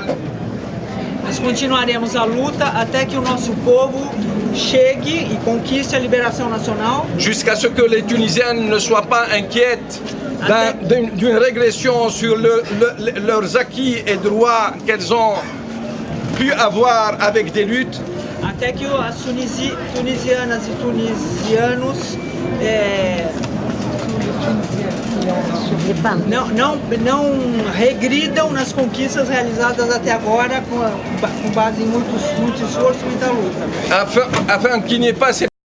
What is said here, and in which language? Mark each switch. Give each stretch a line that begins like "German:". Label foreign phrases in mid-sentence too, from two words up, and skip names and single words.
Portuguese: Nós continuaremos a luta até que o nosso povo chegue e conquiste a liberação nacional.
French: Jusqu'à ce que les Tunisiens ne soient pas inquiètes d'une régression sur leurs acquis et droits qu'elles ont pu avoir avec des luttes.
Portuguese: até que as tunisianas e tunisianos não regridam nas conquistas realizadas até agora com base em muito esforço e muita luta.
French: Afin qu'il n'y ait pas ces